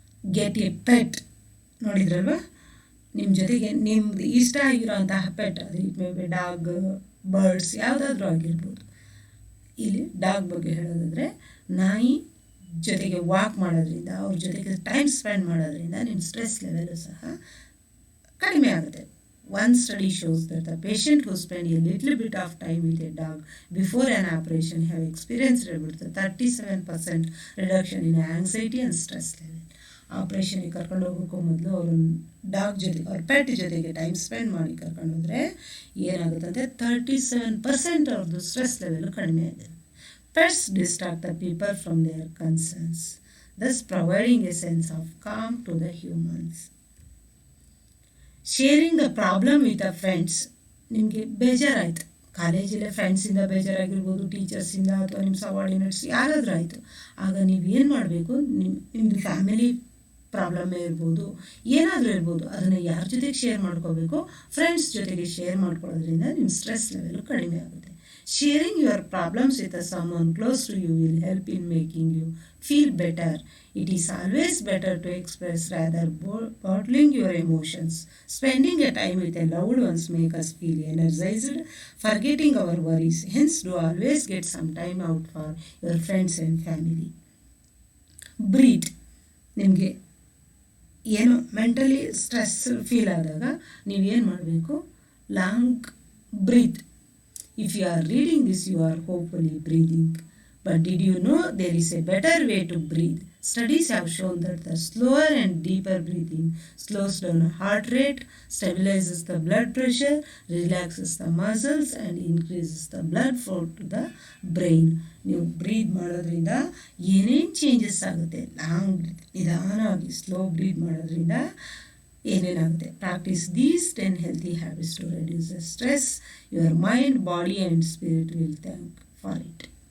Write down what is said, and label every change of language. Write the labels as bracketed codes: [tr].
[en] Get a pet. [kn] ನೋಡಿದ್ರಲ್ವ, ನಿಮ್ಮ ಜೊತೆಗೆ ನಿಮ್ದು ಇಷ್ಟ ಆಗಿರೋಂತಹ ಪೆಟ್, ಅದು [en] it may be dog, [kn] birds, ಯಾವುದಾದ್ರೂ ಆಗಿರ್ಬೋದು. ಇಲ್ಲಿ ಡಾಗ್ ಬಗ್ಗೆ ಹೇಳೋದಾದರೆ, ನಾಯಿ ಜೊತೆಗೆ ವಾಕ್ ಮಾಡೋದ್ರಿಂದ, ಅವ್ರ ಜೊತೆಗೆ ಟೈಮ್ ಸ್ಪೆಂಡ್ ಮಾಡೋದ್ರಿಂದ ನಿಮ್ಮ ಸ್ಟ್ರೆಸ್ ಲೆವೆಲು ಸಹ ಕಡಿಮೆ ಆಗುತ್ತೆ. [en] One study shows that the patient who spend a little bit of time with a dog before an operation have experienced about the 37% reduction in anxiety and stress level. [kn] ಆಪ್ರೇಷನ್ಗೆ ಕರ್ಕೊಂಡು ಹೋಗೋಕ್ಕೂ ಮೊದಲು ಅವರು dog ಜೊತೆಗೆ, ಅವ್ರ pet ಜೊತೆಗೆ time spend ಮಾಡಿ ಕರ್ಕೊಂಡು ಹೋದರೆ ಏನಾಗುತ್ತೆ ಅಂದರೆ 37% ಅವ್ರದ್ದು ಸ್ಟ್ರೆಸ್ ಲೆವೆಲು ಕಡಿಮೆ ಆಗಿದೆ. [en] Pets distract the people from their concerns, thus providing a sense of calm to the humans. Sharing the problem with a friends. [kn] ನಿಮಗೆ ಬೇಜಾರಾಯಿತು, ಕಾಲೇಜಲ್ಲೇ ಫ್ರೆಂಡ್ಸಿಂದ ಬೇಜಾರಾಗಿರ್ಬೋದು, ಟೀಚರ್ಸಿಂದ ಅಥವಾ ನಿಮ್ಮ ಸಬಾರ್ಡಿನೇಟ್ಸ್ ಯಾರಾದರೂ ಆಯಿತು. ಆಗ ನೀವು ಏನು ಮಾಡಬೇಕು, ನಿಮ್ಮದು ಫ್ಯಾಮಿಲಿ ಪ್ರಾಬ್ಲಮ್ಮೇ ಇರ್ಬೋದು, ಏನಾದರೂ ಇರ್ಬೋದು, ಅದನ್ನು ಯಾರ ಜೊತೆಗೆ ಶೇರ್ ಮಾಡ್ಕೋಬೇಕು, ಫ್ರೆಂಡ್ಸ್ ಜೊತೆಗೆ ಶೇರ್ ಮಾಡ್ಕೊಳ್ಳೋದ್ರಿಂದ ನಿಮ್ಮ ಸ್ಟ್ರೆಸ್ ಲೆವೆಲು ಕಡಿಮೆ ಆಗುತ್ತೆ. [en] Sharing your problems with someone close to you will help in making you feel better. It is always better to express rather bottling your emotions. Spending a time with a loved ones make us feel energized, forgetting our worries. Hence, do always get some time out for your friends and family. Breathe. [kn] ನಿಮಗೆ ಏನು mentally stress feel ಆದಾಗ ನೀವೇನು ಮಾಡಬೇಕು, long breathe. [en] If you are reading this, you are hopefully breathing. But did you know there is a better way to breathe? Studies have shown that the slower and deeper breathing slows down the heart rate, stabilizes the blood pressure, relaxes the muscles, and increases the blood flow to the brain. [kn] ನೀವು ಬ್ರೀದ್ ಮಾಡೋದ್ರಿಂದ ಏನೇನು changes ಆಗುತ್ತೆ, long ನಿಧಾನವಾಗಿ slow ಬ್ರೀದ್ ಮಾಡೋದ್ರಿಂದ ಏನೇನಾಗುತ್ತೆ. [en] Practise these 10 healthy habits to reduce the stress. Your mind, body and spirit will thank for it.